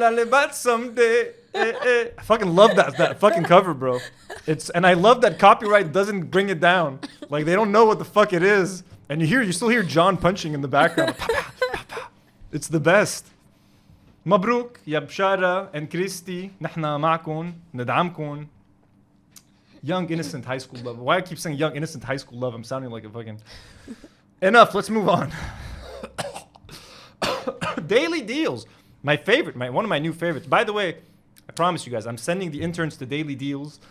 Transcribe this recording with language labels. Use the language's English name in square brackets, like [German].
[English] But someday. I fucking love that fucking cover, bro. And I love that copyright doesn't bring it down. Like they don't know what the fuck it is. And you still hear John punching in the background. It's the best. [Arabic] مبروك يا بشارة and Christy. نحنا معكم ندعمكم. [English] Young innocent high school love. Why I keep saying young innocent high school love? I'm sounding like a fucking. Enough. Let's move on. Daily deals. My favorite, one of my new favorites. By the way, I promise you guys, I'm sending the interns to Daily Deals.